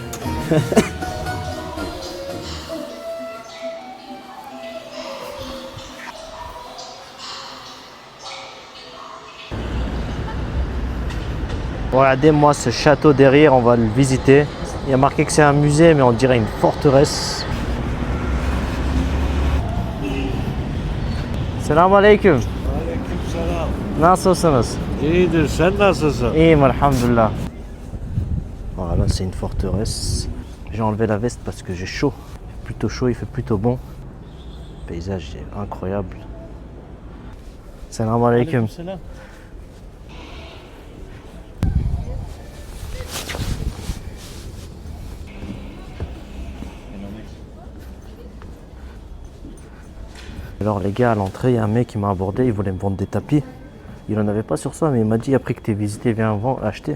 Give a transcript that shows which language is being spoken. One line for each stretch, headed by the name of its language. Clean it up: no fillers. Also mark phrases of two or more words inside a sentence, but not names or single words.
French: Regardez-moi ce château derrière, on va le visiter. Il y a marqué que c'est un musée, mais on dirait une forteresse.
Turkish: Selamun aleyküm. Aleykümselam. Nasılsınız? İyidir, sen nasılsın? İyiyim, alhamdulillah.
French: Voilà, c'est une forteresse. J'ai enlevé la veste parce que j'ai chaud. Il fait plutôt chaud, il fait plutôt bon. Le paysage est incroyable.
Turkish: Selamun aleyküm. Aleykümselam.
French: Alors les gars, à l'entrée, il y a un mec qui m'a abordé, il voulait me vendre des tapis. Il en avait pas sur soi, mais il m'a dit après que tu aies visité, viens acheter.